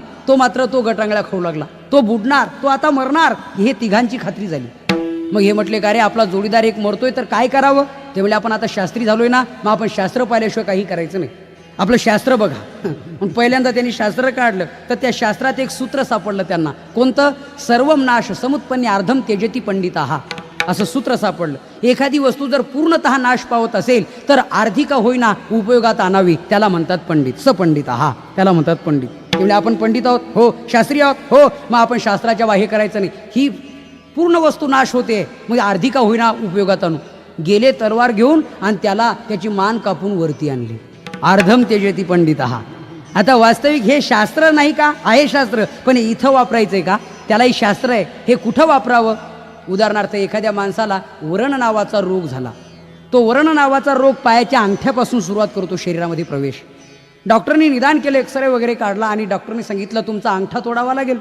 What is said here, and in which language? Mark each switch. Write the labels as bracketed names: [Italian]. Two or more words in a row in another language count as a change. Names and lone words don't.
[Marathi] तो मात्र तो गटांगळ्या खाऊ लागला. तो बुडणार, तो आता मरणार हे 3घांची खात्री झाली. मग हे म्हटले का रे आपला जोडीदार एक मरतोय तर काय करावं? ते म्हणजे आपण आता शास्त्री झालोय ना, मग आपण शास्त्र पाहिल्याशिवाय काही करायचं नाही. आपलं शास्त्र बघा. मग पहिल्यांदा त्यांनी शास्त्र काढलं तर त्या शास्त्रात एक सूत्र सापडलं त्यांना. कोणतं? [Sanskrit] सर्वम नाश समुत्पन्ने अर्धम त्यजति पंडिताः [Marathi] असं सूत्र सापडलं. एखादी वस्तू जर पूर्णतः नाश पावत असेल तर अर्धी का होईना उपयोगात आणावी, त्याला म्हणतात पंडित. सपंडिताः त्याला म्हणतात पंडित. म्हणजे आपण पंडित आहोत, हो. शास्त्री आहोत, हो. मग आपण शास्त्राच्या बाह्य करायचं नाही. ही पूर्ण वस्तू नाश होते, मग अर्धी का होईना उपयोगात आणू. गेले तलवार घेऊन आणि त्याला त्याची मान कापून वरती आणली. [Sanskrit] अर्धम त्यजति पंडिताः. [Marathi] आता वास्तविक हे शास्त्र नाही का? आहे शास्त्र, पण इथं वापरायचंय का? त्यालाही शास्त्र आहे. हे कुठं वापरावं? उदाहरणार्थ एखाद्या माणसाला वरण नावाचा रोग झाला. तो वरण नावाचा रोग पायाच्या अंगठ्यापासून सुरुवात करतो शरीरामध्ये प्रवेश. डॉक्टरनी निदान केलं, एक्सरे वगैरे काढला आणि डॉक्टरने सांगितलं तुमचा अंगठा तोडावा लागेल.